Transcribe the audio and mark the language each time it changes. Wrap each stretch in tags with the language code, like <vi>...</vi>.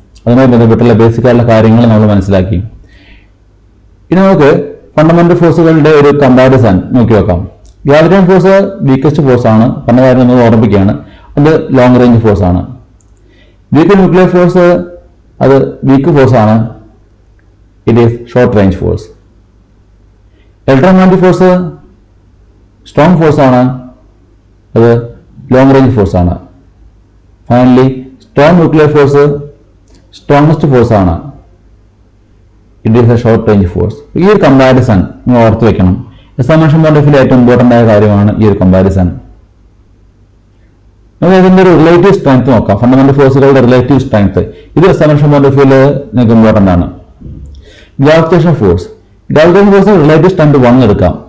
<ml>അതുമായി ബന്ധപ്പെട്ടുള്ള ബേസിക് ആയിട്ടുള്ള കാര്യങ്ങൾ നമ്മൾ മനസ്സിലാക്കി. ഇനി നമുക്ക് ഫണ്ടമെന്റൽ ഫോഴ്സുകളുടെ ഒരു കമ്പാരിസൺ നോക്കി നോക്കാം. ഗ്രാവിറ്റേഷൻ ഫോഴ്സ് വീക്കസ്റ്റ് ഫോഴ്സ് ആണ്. പറഞ്ഞ കാര്യം നമ്മൾ ഓർമ്മിക്കുകയാണ്. അത് ലോങ് റേഞ്ച് ഫോഴ്സ് ആണ്. വീക്ക് ന്യൂക്ലിയർ ഫോഴ്സ് അത് വീക്ക് ഫോഴ്സ് ആണ്.</ml> <en>It is short range force. Electromagnetic force strong force</en> <ml>ആണ്, അത്</ml> <en>long range force ആണ്. Finally, strong nuclear force strongest force ആണ്. It is a short range force.</en> <ml>ഈ ഒരു comparison നിങ്ങൾ ഓർത്ത് വെക്കണം. എക്സാമിനേഷൻ പോയിന്റ് ഓഫ് വ്യൂ ഏറ്റവും ഇമ്പോർട്ടൻ്റ് ആയ കാര്യമാണ് ഈ ഒരു കമ്പാരിസൺ. നമുക്ക് ഇതിന്റെ ഒരു റിലേറ്റീവ് സ്ട്രെങ്ത് നോക്കാം. ഫണ്ടമെന്റൽ ഫോഴ്സുകളുടെ റിലേറ്റീവ് സ്ട്രെങ്ത് ഇത് എക്സാമിനേഷൻ പോയിന്റ് ഓഫ് വ്യൂല് നിങ്ങൾക്ക് ഇമ്പോർട്ടൻ്റ് ആണ്. ഗ്രാവിറ്റേഷൻ ഫോഴ്സ് റിലേറ്റീവ് സ്ട്രെങ്ത് 1 എടുക്കാം.</ml>